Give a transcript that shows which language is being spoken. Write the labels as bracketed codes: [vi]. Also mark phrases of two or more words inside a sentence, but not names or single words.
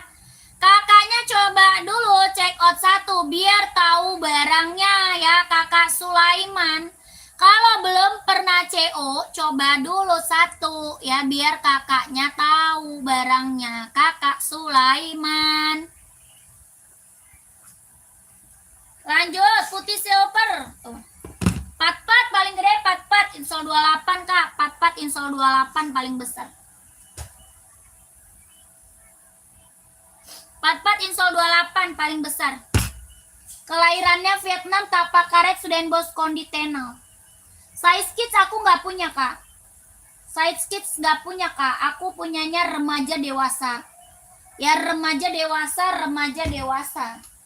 [id] Kakaknya coba dulu [en] check out [id] satu biar tahu barangnya ya Kakak Sulaiman. Kalau belum pernah CO, coba dulu satu ya biar kakaknya tahu barangnya Kakak Sulaiman. Lanjut putih silver. Tuh. Pat-pat paling gede, pat-pat insol 28 Kak. Pat-pat insol 28 paling besar. Pat-pat insol 28 paling besar. Kelahirannya Vietnam, tapak karet Sudenbos Konditenal. [en] Size kids [id] aku nggak punya Kak. [en] Size kids [id] nggak punya Kak. Aku punyanya remaja dewasa. Ya remaja dewasa, remaja dewasa.